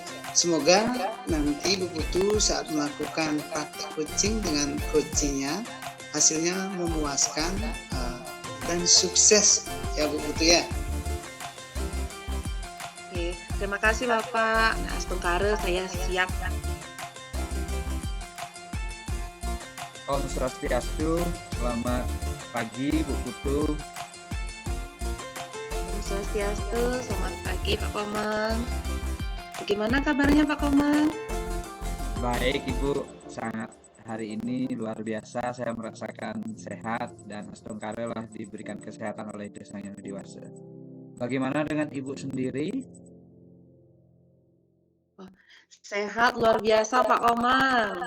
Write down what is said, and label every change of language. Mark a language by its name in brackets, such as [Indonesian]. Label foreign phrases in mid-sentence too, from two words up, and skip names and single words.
[Indonesian] Semoga nanti Bu Putu saat melakukan praktek coaching dengan coachingnya hasilnya memuaskan dan sukses ya Bu Putu ya. Oke, terima kasih Bapak. Nah, sebentar saya siap. [Balinese] Om Swastiastu, [Indonesian] selamat pagi Bu Putu. [Balinese] Om Swastiastu, [Indonesian] selamat pagi Pak Komang. Bagaimana kabarnya Pak Komang? Baik Ibu, sangat hari ini luar biasa, saya merasakan sehat dan astungkare lah diberikan kesehatan oleh Desa Yang Dewasa. Bagaimana dengan Ibu sendiri? Sehat luar biasa Pak Komang.